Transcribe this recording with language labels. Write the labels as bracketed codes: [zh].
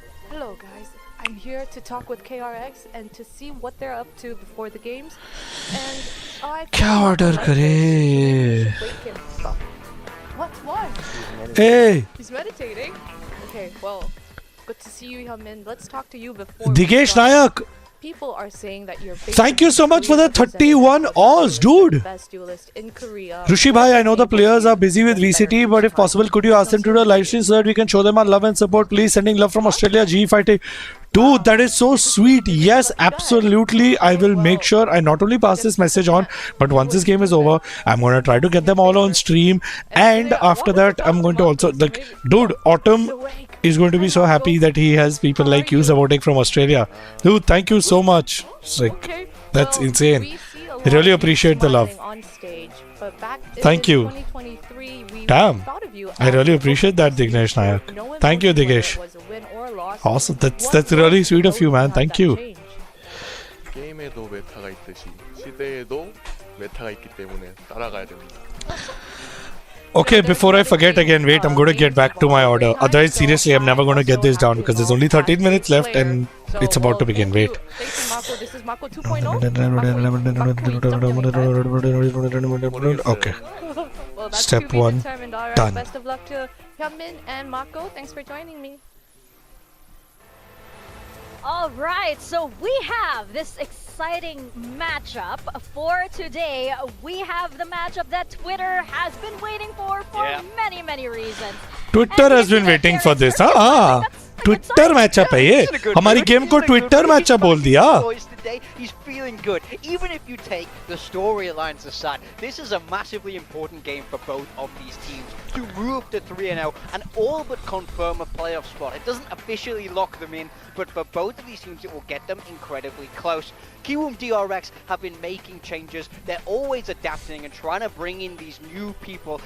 [en] Hello guys, I'm here to talk with KRX and to see what they're up to before the games. And I [hi] क्या order करे? [en] What? Why? Hey, He's meditating. Okay, well, good to see you, Hyunmin. Let's talk to you before. Digesh Nayak. People are saying that you're. Thank you so much for the 31 Oz, dude. Best duelist in Korea. Rushi bhai, I know the players are busy with VCT, but if possible, could you ask them to do a live stream so that we can show them our love and support? Please, sending love from Australia, GE Fighting. Dude, that is so sweet. Yes, absolutely. I will make sure I not only pass this message on, but once this game is over, I'm going to try to get them all on stream. And after that, I'm going to also, dude, Autumn is going to be so happy that he has people like you supporting from Australia. Dude, thank you so much. It's like, that's insane. I really appreciate the love. Thank you. Damn. I really appreciate that, Dignesh Nayak. Thank you, Digesh. Awesome. That's really sweet of you, man. Thank you. [ko] 게임에도 메타가 있듯이 시대에도 메타가 있기 때문에 따라가야 됩니다. [en] Okay, before I forget again, wait, I'm going to get back to my order. Otherwise, seriously, I'm never going to get this down because there's only 13 minutes left and So, It's about to begin. thank you. Wait. Thank you, Mako. This is Mako 2.0. Okay. Well, that's Step to be one, determined. All right. done. Best of luck to Hyunmin and Mako. Thanks for joining me. All right, so we have this exciting matchup for today. We have the matchup that Twitter has been waiting for many, many reasons. Twitter has been waiting for this. [hi] हाँ Twitter matchup है ये. हमारी game को Twitter matchup बोल दिया. [en] Today, he's feeling good. Even if you take the storylines aside, this is a massively important game for both of these teams to move to 3-0 and all but confirm a playoff spot. It doesn't officially lock them in, but for both of these teams, it will get them incredibly close. Kiwoom DRX have been making changes. They're always adapting and trying to bring in these new people.